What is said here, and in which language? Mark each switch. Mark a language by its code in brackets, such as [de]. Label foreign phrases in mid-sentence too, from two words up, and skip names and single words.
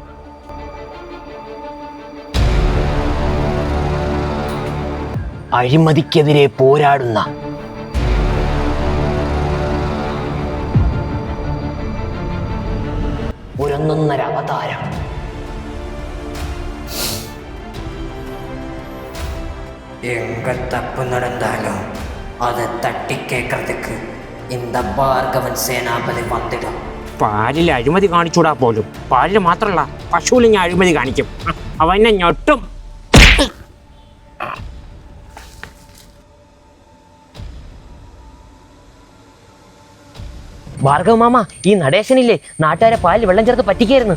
[ml] അഴിമതിക്കെതിരെ പോരാടുന്ന ഒരൊന്നൊന്നര അവതാരം. [ta] எங்க தப்பு நடந்தாலும் அதை தட்டி கேட்கறதுக்கு இந்த பார்கவன் சேனாപതി வந்துடும். [ml] പാലിൽ അഴിമതി കാണിച്ചൂടാ പോലും. പാലിൽ മാത്രമല്ല, പശുവിൽ ഞാൻ അഴിമതി കാണിക്കും. അവനെ ഞൊട്ടും. ഭാർഗവ മാമ, ഈ നടേശനില്ലേ നാട്ടുകാരെ പാലിൽ വെള്ളം ചേർത്ത് പറ്റിക്കായിരുന്നു.